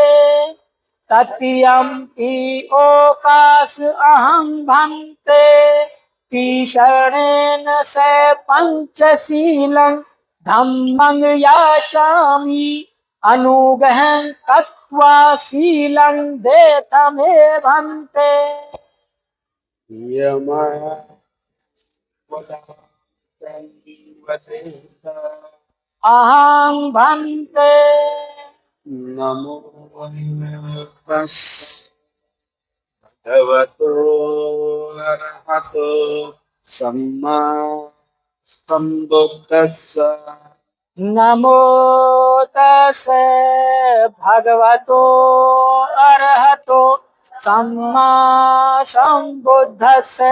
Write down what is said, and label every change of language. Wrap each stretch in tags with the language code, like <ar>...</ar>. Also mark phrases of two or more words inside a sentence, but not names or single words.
<pi>तृतीयंपि ओकास अहं भन्ते शरणेन से पंचशीलं धम्मं याचामि अनुगहं कत्वा शीलं देतमे भन्ते। अहं भन्ते नमो भगवतो अरहतो सम्मा सम्बुद्धस्स। नमो तस्से भगवतो अरहतो सम्मा संबुद्धस्से।</pi>